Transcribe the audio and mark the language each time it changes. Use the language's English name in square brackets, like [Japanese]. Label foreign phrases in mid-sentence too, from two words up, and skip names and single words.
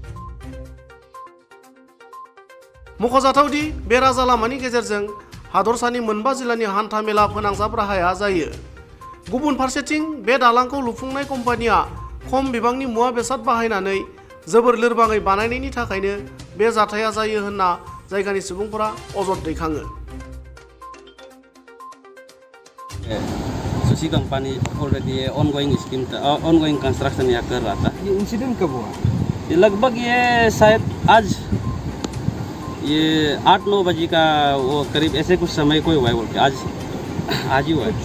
[Bodo] मख'जाथावदि बे राजा लामानि गेजेरजों हादरसानि मोनबा जिल्लानि हान्था मेला फोनांजाब राहाया जायो। गुबुन फारसेथिं बे दालांखौ लुफुंनाय कम्पानिया खम बिबांनि मुवा बेसाद बाहायनानै जोबोर लोरबाङै बानायनायनि थाखायनो बे जाथाया जायो होनना जायगानि सुबुंफोरा अजद दैखाङो। [Hindi] सुशी कंपनी [English] already ongoing construction [Hindi] यहाँ कर रहा था। ये इंसिडेंट कब हुआ? ये लगभग ये शायद आज ये 8-9 बजे का वो करीब ऐसे कुछ समय को हुआ है बोल के आज ही हुआ है।